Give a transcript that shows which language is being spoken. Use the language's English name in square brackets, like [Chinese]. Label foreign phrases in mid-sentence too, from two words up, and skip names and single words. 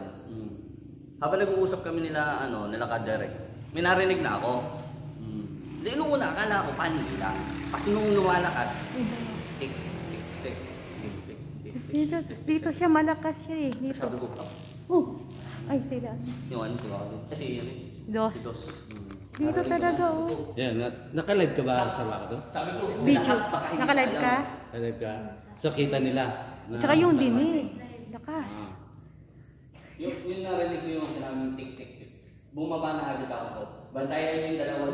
[Filipino] Habang nag-uusap kami nila, nila ka-direct, may narinig na ako. Hindi, nung una, akala ko panila. Kasi nung lumalakas, tik, tik, tik, tik, tik, tik, tik. Dito siya, malakas siya eh. Dito. Sabi ko, Oh! Ay, sila. yung ano, kasi yun eh. Dos. Si Dos. Dito talaga oh. Yan, naka-live ka ba sa ka to? Sabi ko, Video. lahat baka hindi Naka-live alam. ka? Naka-live ka? So, kita nila. Tsaka yung dinig. Lakas. Yung narinig ko yung sinabing tik-tik. Bumaba na agad ako. Bantayan yung dalawa.